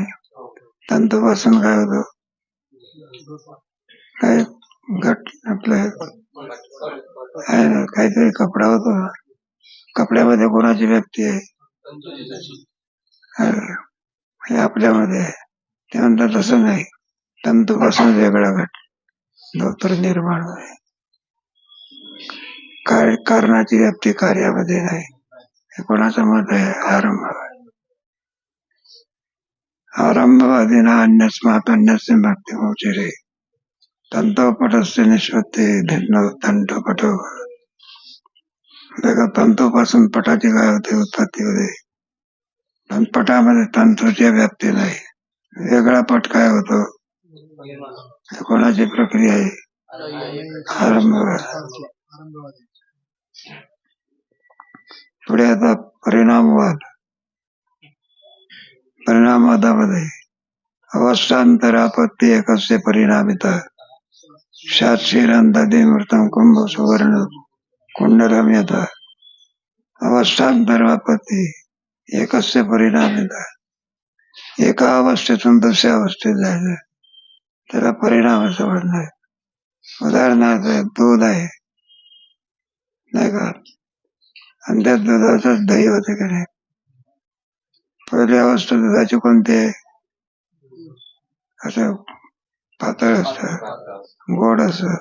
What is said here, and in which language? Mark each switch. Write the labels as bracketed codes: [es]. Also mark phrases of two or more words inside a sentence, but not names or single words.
[mr] तंतूपासून काय होतं, काय घट आपलं काहीतरी कपडा होतो, कपड्यामध्ये कोणाची व्याप्ती आहे, हे आपल्यामध्ये आहे. ते म्हणतात तसं नाही, तंतूपासून वेगळा घट धोतर निर्माण होते. कारणाची व्याप्ती कार्यामध्ये नाही. हे कोणाचं मत आहे. [sa] आरंभवादीना अन्यस्मात् अन्यस्य भक्तिमोचरे तंतोपटस्य निष्पत्ती भिन्न तंतोपटो. [mr] तंतूपासून पटाची काय होते, उत्पत्ती होते. पण पटामध्ये तंतूची व्याप्ती नाही, वेगळा पट काय होतो. कोणाची प्रक्रिया आहे, आरंभवाद. पुढे आता परिणामवाद. [sa] परिणामवादामध्ये अवस्थांतरापत्ती एकस्य परिणामिता शाक्षीरंतमृतम कुंभ सुवर्ण कुंडलम यथा. अवस्थांतरापत्ती एकस्य परिणामिता, [mr] एका अवस्थेतून दुसऱ्या अवस्थेत जायचं, त्याला परिणाम असं म्हणणं आहे. उदाहरणार्थ दूध आहे नाही का, आणि त्या दुधाचंच दही होते की नाही. पहिली अवस्था दुधाची कोणती आहे, असं पातळ असत, गोड असत.